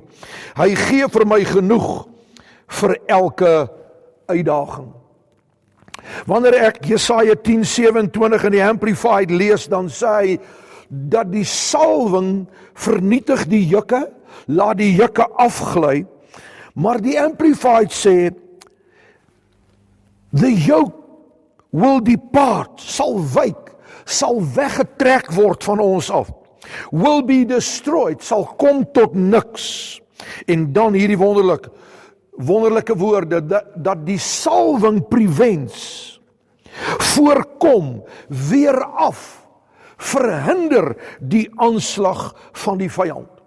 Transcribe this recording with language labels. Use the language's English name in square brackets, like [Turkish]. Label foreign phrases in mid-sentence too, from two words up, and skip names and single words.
[Afrikaans] Hy gee vir my genoeg vir elke uitdaging. Wanneer ek Jesaja 10:27 in die Amplified lees, dan sê hy dat die salwing vernietig die jukke, laat die jukke afgly, maar die Amplified sê, [English] the yoke will depart, [Afrikaans] sal wyk, sal weggetrek word van ons af, [English] will be destroyed, [Afrikaans] sal kom tot niks. En dan hierdie wonderlike woorde, dat die salwing prevents, voorkom, weer af, verhinder die aanslag van die vyand.